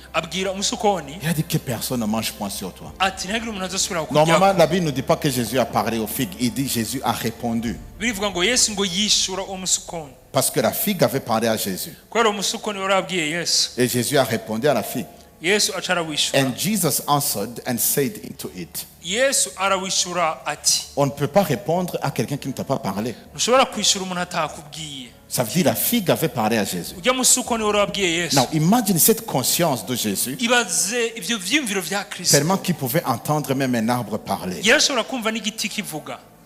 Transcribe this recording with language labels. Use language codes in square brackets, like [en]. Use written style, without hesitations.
[rn] abwira umusukoni [fr] Il a dit que personne ne mange point sur toi. [rn] ati ntihagire umuntu azosubira [fr] Normalement, [rn] kukurya. [fr] la Bible ne dit pas que Jésus a parlé aux figues. Il dit Jésus a répondu. [rn] Birivuga ngo Yesu ngo yishura uwo musukoni. [fr] Parce que la figue avait parlé à Jésus. [rn] Kubera umusukoni wari abwiye Yesu. [fr] Et Jésus a répondu à la figue. [rn] Yesu aca arawishura. [en] And Jesus answered and said into it. [rn] Yesu arawishura ati [fr] On ne peut pas répondre à quelqu'un qui ne t'a pas parlé. [rn] ntushobora kwishura umuntu atakubwiye. [fr] Ça veut dire la figue avait parlé à Jésus. [rn] Ujya musukoni wari abwiye Yesu. [en] Now imagine [fr] cette conscience de Jésus, [rn] Ibaze ivyo vyiyumviro vya Kristo. [fr] tellement qu'il pouvait entendre même un arbre parler. [rn] Yarashobora kumva n'igiti kivuga.